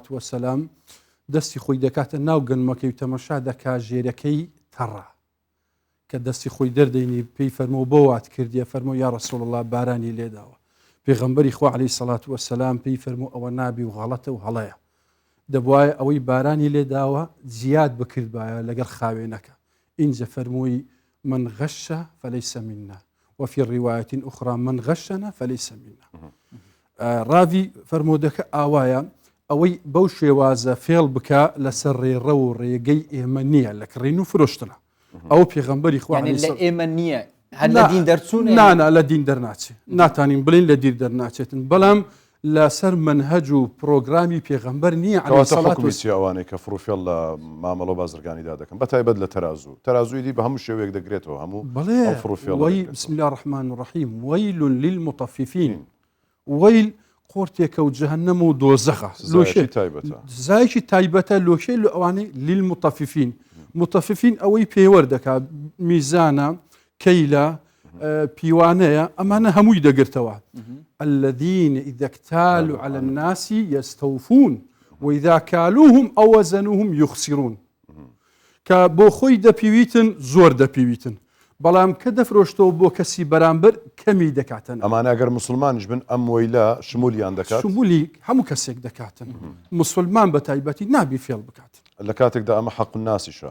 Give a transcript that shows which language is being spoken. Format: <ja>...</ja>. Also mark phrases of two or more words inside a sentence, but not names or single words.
<ckb>وەسەلام دەستی خۆی دەکاتە ناو گەنمەکەی و تەمەشا دەکا ژێرەکەی تەڕە کە دەستی خۆی دەردەینی پێی فەرمۆ بۆ وات کردیە فەرمۆ</ckb> <ar>یا ڕەسوڵ الله</ar> <ckb>بارانی لێداوە پێغەمبەری خوا عەلەیهی سەڵات وەسەلام پێی فەرمۆ ئەوە نابی و غەڵەتە و هەڵەیە دەبوایە ئەوەی بارانی لێداوە زیاد بکردبایە لەگەڵ خاوێنەکە اینجا فەرمووی</ckb> <ar>من غەشە فەلەیسە منا وفي رواية أخرى من غشنا فليس منا</ar> <ckb>ڕاوی فەرمودەکە ئاوایە ئەوەی بەو شێوازە فێڵ بکە لەسەر ڕێڕە و ڕێگەی ئێمە نییە لە کڕین و فرۆشتنە ئەو پێغەمبەری خوا لە ئێمە نییە هەر لە دین دەرچوون نانا لە دین دەرناچێت ناتانین بڵین لە دیر دەرناچێتن بەڵام لەسەر منهەج و پرۆگرامی پێغەمبەر نییە ئەوانەی کە فروفێڵ لە مامەڵە بازرگانیدا دەکەن بەتایبەت لە تەرازوی دی بە هەموو شێوەیەک دەگرێتەوە هەموو بڵێ</ckb> <ar>بسم الله الرحمن الرحیم ويل للمطففين</ar> <ckb>ويل قۆرتێکە و جەهەنەم و دۆزەخە زایکی تایبەتە لۆشێ لە ئەوانەی</ckb> <ar>للمطففين مطففين</ar> <ckb>ئەوەی پێوەردەکا میزانە کەیلە پیوانەیە ئەمانە هەمووی دەگرتەوە</ckb> <ar>الذين إذا اكتالوا على الناس يستوفون وإذا كالوهم أو وزنوهم يخسرون</ar> <ckb>کە بۆ خۆی دەپیویتن زۆر دەپیویتن بەڵام کە دەفرۆشتەوە بۆ کەسی بەرامبەر کەمی دەکاتن ئەمانە ئەگەر مسلمانش بن ئەم وەیلە شمولیان دەکات شمولی هەموو کەسێک دەکاتن مسلمان بە تایبەتی نابی فێڵ بکاتن لە کاتێکدا ئەمە حەق ناسیشە</ckb>